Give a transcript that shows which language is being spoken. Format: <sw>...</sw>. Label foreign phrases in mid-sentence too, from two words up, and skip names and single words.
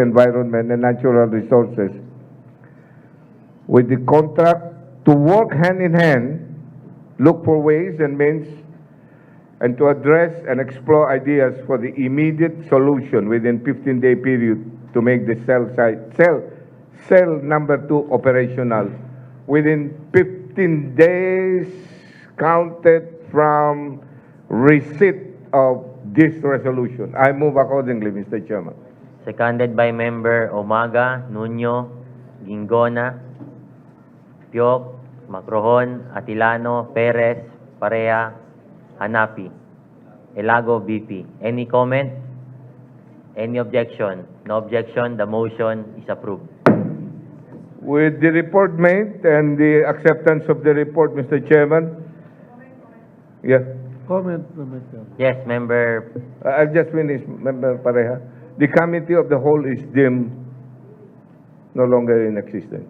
<en>environment and natural resources with the contract to work hand in hand, look for ways and means, and to address and explore ideas for the immediate solution within 15-day period to make the cell number 2 operational within 15 days counted from receipt of this resolution. I move accordingly, Mr. Chairman. Seconded by Member Umaga, Nuño, Gingona, Piok, Macrohon, Atilano, Perez, Parea, Hanapi, Elago, BP. Any comment? Any objection? No objection, the motion is approved. With the report made and the acceptance of the report, Mr. Chairman. Yeah, Comment, Mr. Chairman. Yes, Member. I've just finished, Member Pareja. The committee of the whole is deemed no longer in existence.</en>